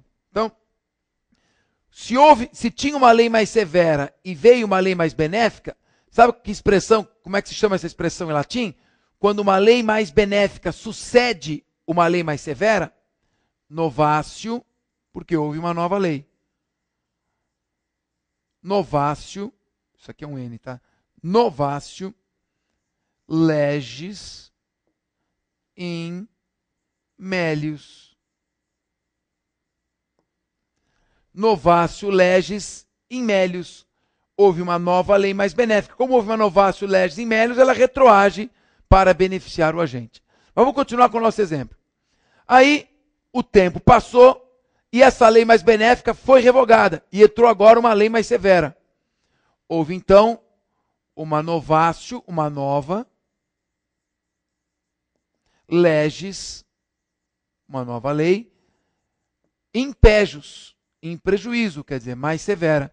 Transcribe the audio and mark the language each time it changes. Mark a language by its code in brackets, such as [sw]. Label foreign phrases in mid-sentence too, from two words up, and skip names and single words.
[pt] Então, se tinha uma lei mais severa e veio uma lei mais benéfica, sabe que expressão, como é que se chama essa expressão em latim? Quando uma lei mais benéfica sucede uma lei mais severa, novatio, porque houve uma nova lei. Novatio, isso aqui é um N, tá? [la] Novatio legis in melius. Novatio legis in melius. [pt] Houve uma nova lei mais benéfica. Como houve uma [la] novatio legis in melius, [pt] ela retroage para beneficiar o agente. Mas vamos continuar com o nosso exemplo. Aí, o tempo passou e essa lei mais benéfica foi revogada e entrou agora uma lei mais severa. Houve então uma novatio, uma nova legis, uma nova lei, impejus, em prejuízo, quer dizer, mais severa.